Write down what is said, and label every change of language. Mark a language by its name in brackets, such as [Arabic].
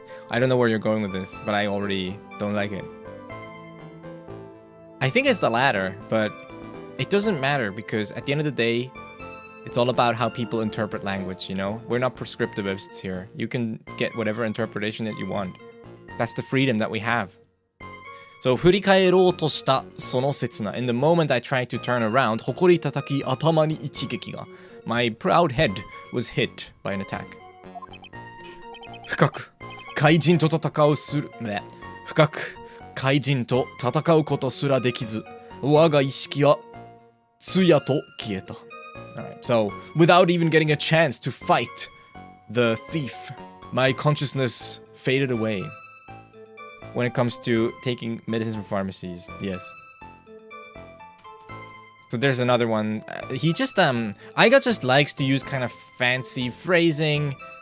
[English] I don't know where you're going with this, but I already don't like it. I think it's the latter, but it doesn't matter because at the end of the day, it's all about how people interpret language, you know? We're not prescriptivists here. You can get whatever interpretation that you want. That's the freedom that we have. So, [Japanese] 振り返ろうとしたその刹那. [English] In the moment I tried to turn around, [Japanese] 誇り叩き頭に一撃が. [English] My proud head was hit by an attack. [Japanese] 深く怪人と戦うことすらできず、我が意識は tsuya to kieta. [English] Alright, so without even getting a chance to fight the thief, my consciousness faded away. When it comes to taking medicines from pharmacies, yes. So there's another one. He just Aiga just likes to use kind of fancy phrasing.